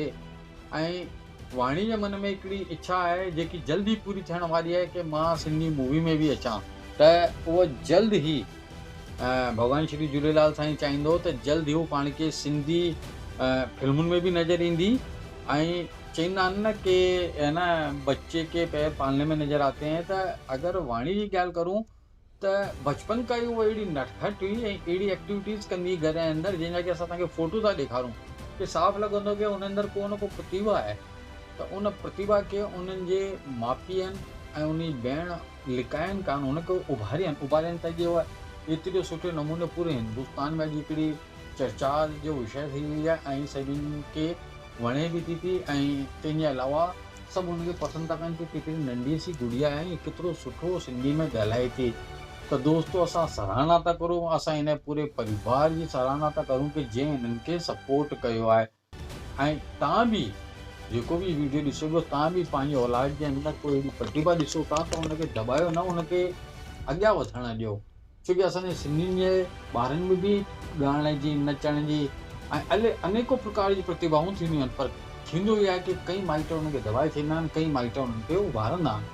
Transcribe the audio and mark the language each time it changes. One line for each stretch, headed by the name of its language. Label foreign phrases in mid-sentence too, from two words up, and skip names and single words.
Sindhi: ऐं वाणी जे मन में हिकिड़ी इच्छा आहे जेकी जल्द ई पूरी थियण वारी आहे कि मां सिंधी मूवी में बि अचां, त उहा जल्द ई भॻवान श्री झूलेलाल साईं चाहींदो त जल्द ई हू पाण खे सिंधी फिल्मुनि में बि नज़र ईंदी। ऐं चवंदा आहिनि न कि है न
Hindi: बच्चे के पैर पालने में नज़र आते हैं।
Sindhi: त अगरि वाणी जी ॻाल्हि करूं त बचपन खां ई उहा अहिड़ी नटखट हुई ऐं अहिड़ी एक्टिविटीज़ कंदी घर जे अंदरि जंहिंजा कि असां तव्हांखे फ़ोटो था ॾेखारूं कि साफ़ु लॻंदो कि हुन अंदरि को न को प्रतिभा आहे। त उन प्रतिभा खे उन्हनि जे माउ पीअनि ऐं उन भेण लिकाइनि कान, हुनखे उभारियनि त जो एतिरे सुठे नमूने पूरे हिंदुस्तान में अॼु हिकिड़ी चर्चा जो विषय थी वई आहे ऐं सभिनी खे वणे बि थी ऐं तंहिंजे अलावा सभु हुनखे पसंदि था कनि कि केतिरी नंढी सी गुड़िया आहे, केतिरो सुठो सिंधी में ॻाल्हाए थी। त दोस्तों, असां सराहना था करूं, असां हिन पूरे परिवार जी सराहना था करूं कि जंहिं हिननि खे सपोर्ट कयो आहे। ऐं तव्हां बि जेको बि वीडियो ॾिसो पियो, तव्हां बि पंहिंजी औलाद जे अंदरि कोई अहिड़ी प्रतिभा ॾिसो था त हुनखे दॿायो न, हुनखे अॻियां वधणु ॾियो। छोकी असांजे सिंधियुनि जे ॿारनि में बि ॻाइण जी, नचण जी ऐं अनेको प्रकार जी प्रतिभाऊं थींदियूं आहिनि, पर थींदो इहो आहे कि कई माइट हुनखे दॿाए छॾींदा आहिनि, कई माइट हुननि खे उभारंदा आहिनि।